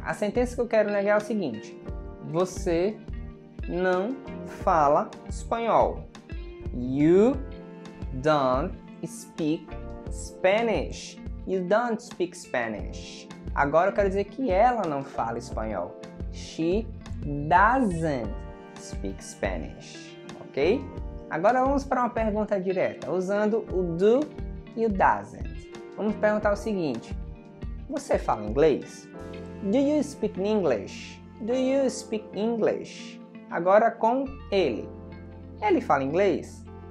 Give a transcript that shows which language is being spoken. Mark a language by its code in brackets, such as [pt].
[pt] A sentença que eu quero negar é o seguinte: você não fala espanhol. [en] You don't speak Spanish. You don't speak Spanish. [pt] Agora eu quero dizer que ela não fala espanhol. [en] She doesn't speak Spanish. Ok? [pt] Agora vamos para uma pergunta direta, usando o do e o doesn't. Vamos perguntar o seguinte: você fala inglês? [en] Do you speak English? Do you speak English? [pt] Agora com ele. Ele fala inglês?